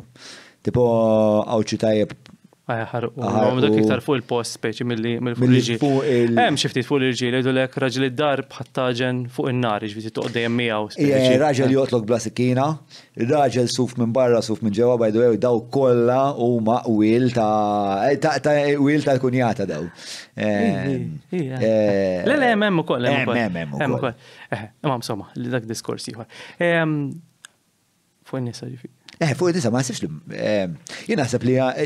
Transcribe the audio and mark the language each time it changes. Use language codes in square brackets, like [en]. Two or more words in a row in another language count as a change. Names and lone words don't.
[mt] Tipo għawċi tajjeb. Għahar, dak iktar fuq il-post speċi mill-fuq il-ġil. Hemm xi ftit fuq il-ġil, jgħidulek raġel id-darb ħattaġen fuq in-nar, ġifieri toqgħod dejjem miegħu. Raġel joqtlok bla sikkina, raġel suf minn barra, suf minn ġewwa, [en] by the way, [mt] daw kollha huma qwiel qwiel tal-kunjata daw. Le, hemm ukoll. Hemm ukoll. Imma insomma, li dak diskors ieħor. Fuq in-nisa ġifieri. Fuq disa, ma sifx li. Jien naħseb li.